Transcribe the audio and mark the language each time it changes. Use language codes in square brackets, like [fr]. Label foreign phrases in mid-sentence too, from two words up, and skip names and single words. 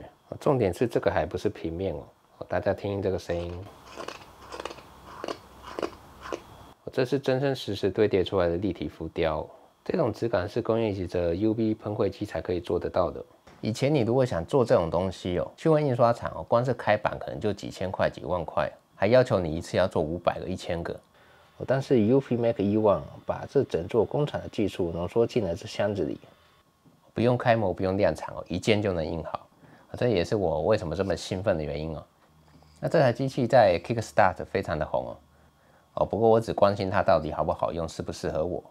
[zh] 重點是這個還不是平面大家聽這個聲音，這是真真實實堆疊出來的立體浮雕，這種質感是工業級的 UV 噴繪機才可以做得到的。以前你如果想做這種東西去問印刷廠光是開板可能就幾千塊、幾萬塊，還要求你一次要做500個、1000個。但是 UFiMax E1 把這整座工廠的技術濃縮進了這箱子裡，不用開模、不用量產一件就能印好。這也是我為什麼這麼興奮的原因那這台機器在 Kickstart 非常的紅不過我只關心它到底好不好用，適不適合我。